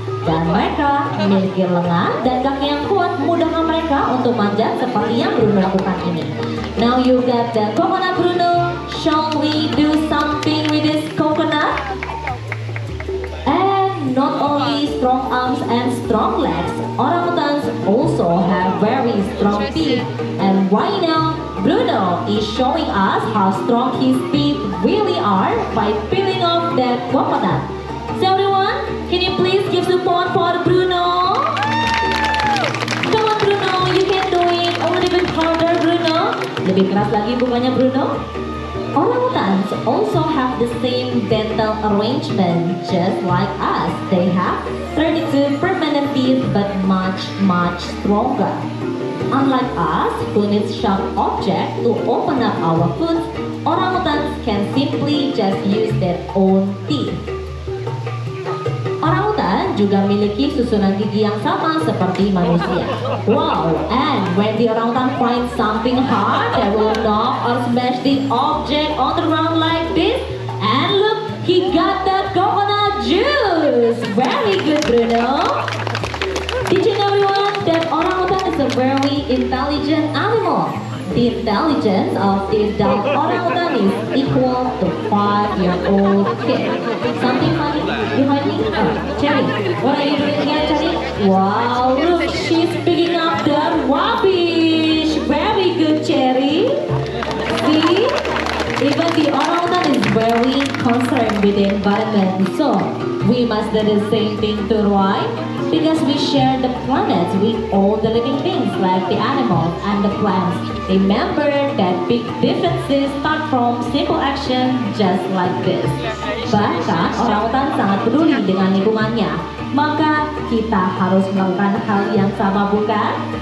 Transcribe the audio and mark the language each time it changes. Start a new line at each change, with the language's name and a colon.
Indonesian: Dan mereka memiliki lengan dan kaki yang kuat memudahkan mereka untuk manjat seperti yang Bruno lakukan ini.
English: Now you got the coconut Bruno. Shall we do something with this coconut? And not only strong arms and strong legs, orangutans also have very strong teeth. And right now, Bruno is showing us how strong his teeth really are by peeling off that coconut. So everyone, can you please give support for Bruno? Come on Bruno, you can do it. A little bit harder Bruno.
Indonesian: Lebih keras lagi bunganya
English: Bruno. Orangutans also have the same dental arrangement just like us. They have 32 permanent teeth but much stronger. Unlike us, who needs sharp object to open up our food, orangutans can simply just use their own teeth. Orangutan
Indonesian: orangutan juga memiliki susunan gigi yang sama seperti manusia.
English: Wow, and when the orangutan finds something hard, they will knock or smash the object on the ground like this. And look, he got the coconut juice. Very good, Bruno. Did you know, everyone, that orangutan is a very intelligent animal? The intelligence of the adult orangutan is equal to 5-year-old kid. Something funny behind me? Oh, Cherry, what are you doing here, Cherry? Wow, look, she's picking up the rubbish. Very good, Cherry. See? Even the orangutan is very concerned with the environment. So, we must do the same thing too, right? Because we share the planet with all the living things like the animals and the plants. Remember that big differences start from simple action just like this.
Indonesian: Bahkan orangutan sangat peduli dengan lingkungannya. Maka kita harus melakukan hal yang sama, bukan?